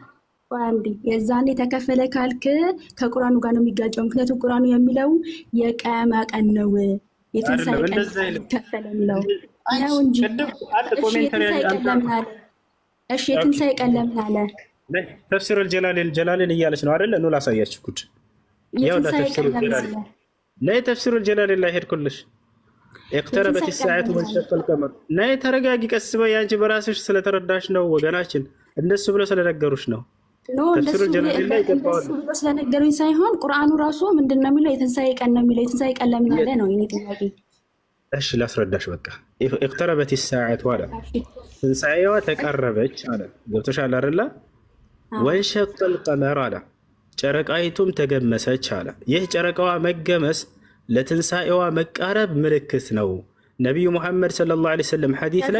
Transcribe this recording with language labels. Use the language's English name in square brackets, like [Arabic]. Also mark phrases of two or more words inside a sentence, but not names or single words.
[Amharic] አንዴ የዛኔ ተከፈለ ካልክ ከቁርአኑ ጋር ነው የሚጋጨው። ምክንያቱም ቁርአኑ የሚለው የቂያማ ቀን ነው የትንሳኤ ቀን ተከፈለ የሚለው ነው እንጂ እሺ የትንሳኤ ቀን ለምን አለ? ተፍሲር ጀላሌን እያለች ነው አይደለ? ነው ላሳያችሁ ጉድ። ያው ተፍሲር ጀላሌን ላይ ሄድኩልሽ። [Arabic] اقتربت الساعة وانشق القمر [Amharic] ናይ ተረጋጊ። ቀስ በይ አንቺ በራስሽ ስለተረዳሽ ነው ወገናችን። እንደሱ ብሎ ስለነገሩሽ ነው። ተፍሲር ጀላሌን ላይ ገባው ስለነገሩኝ ሳይሆን ቁርአኑ ራሱ ምንድነው የሚለው? የትንሳኤ ቀን ነው የሚለው። የትንሳኤ ቀን ለምን አለ ነው የኔ ጥያቄ። እሺ ላስረዳሽ። በቃ [Arabic] اقتربت الساعة [Amharic] አለ ትንሳኤዋ ተቀረበች አለ። ገብቶሻል አይደለ? [Arabic] وانشق القمر [Amharic] አለ ጨረቃይቱም ተገመሰች አለ። ይህ ጨረቃዋ መገመስ ለትንሳኤዋ መቃረብ ምልክት ነው። ነቢዩ ሙሐመድ [Arabic] صلى الله عليه وسلم [Amharic] ሐዲስ ላይ